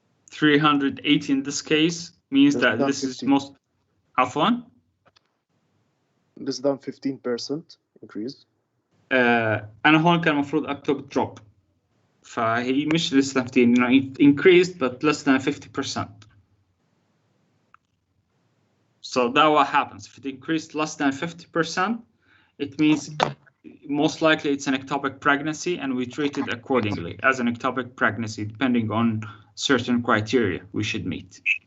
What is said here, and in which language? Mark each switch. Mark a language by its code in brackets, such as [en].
[en] $380 in this case means that this is most Afwan? Less than 15% increase. [ar] أنا هون كان المفروض أكتب drop. فهي مش [en] less than 15, you know, it increased but less than 50%. So that what happens. If it increased less than 50%, it means most likely it's an ectopic pregnancy, and we treat it accordingly as an ectopic pregnancy, depending on certain criteria we should meet.